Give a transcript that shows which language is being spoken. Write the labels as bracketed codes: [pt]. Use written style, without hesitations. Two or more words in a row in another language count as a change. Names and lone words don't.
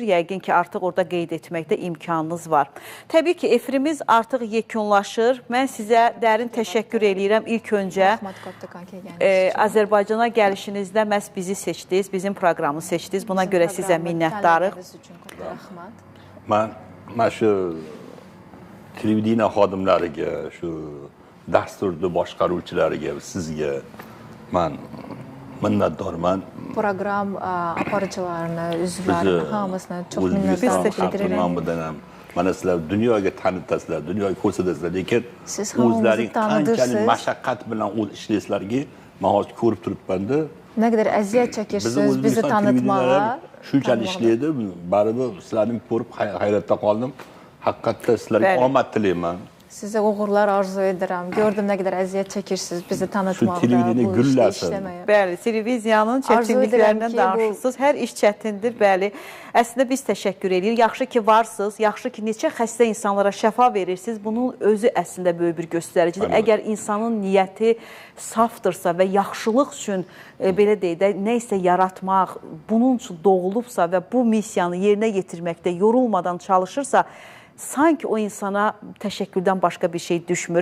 [az] Yəqin ki, artıq orada qeyd etməkdə imkanınız var. Təbii ki, efirimiz artıq yekunlaşır. Mən sizə dərin təşəkkür eləyirəm. İlk öncə Azərbaycana gəlişinizdə məhz bizi seçdiniz, bizim proqramı seçdiniz. Buna görə sizə minnətdarıq. [uz] Mən şu televideniya xodimlariga, şu dasturni boshqaruvchilariga, sizga mən minnətdarman. [az] Proqram aparıcılarına, üzvlərinə, hamısına çox minnətdarlıq edirəm. [uz] Mana sizlar dunyoga tanitasizlar, dunyoga ko'rsatasizlar, lekin siz o'zlaring qanchalik mashaqqat bilan o'z ishlaysizlarga men hozir ko'rib turibman-da. [az] Nə qədər əziyyət çəkirsiniz bizi tanıtmağa. [uz] Shunchalik ishlaydi, baribir sizlarni ko'rib hayratda qoldim. Haqiqatda sizlarga [az] Bəli. [uz] omad tilayman. [az] Sizə uğurlar arzu edirəm. Gördüm nə qədər əziyyət çəkirsiniz bizi tanıtmaqda, televiziya bu işdə gülləsin. işləməyə. Bəli, televiziyanın Arzu çətinliklərindən edirəm ki, danışırsınız. Hər iş çətindir, bəli. Əslində biz təşəkkür edirik. Yaxşı ki varsınız, yaxşı ki neçə xəstə insanlara şəfa verirsiniz. Bunun özü əslində böyük bir göstəricidir. Əgər insanın niyyəti safdırsa və yaxşılıq üçün belə deyək də nə isə yaratmaq, bunun üçün doğulubsa və bu missiyanı yerinə yetirməkdə yorulmadan çalışırsa, sanki o insana təşəkkürdən başqa bir şey düşmür.